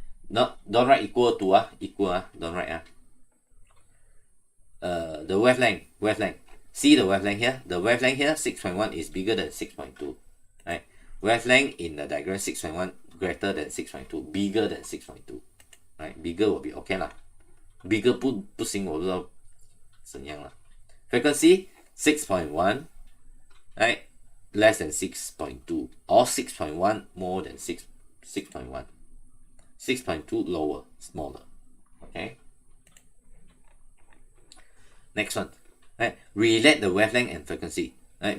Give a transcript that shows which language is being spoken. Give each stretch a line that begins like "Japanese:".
English: Don't write equal to don't write the wavelength. See the wavelength here. The wavelength here 6.1 is bigger than 6.2. Right? Wavelength in the diagram 6.1 greater than 6.2, bigger than 6.2, right? Bigger will be okay lah.
Chinese: Bigger 不行，我不知道怎样啦。
English: Frequency 6.1, right? Less than 6.2, or 6.1 more than 6.1, 6.2 lower, smaller. Okay. Next one, right? Relate the wavelength and frequency. Right?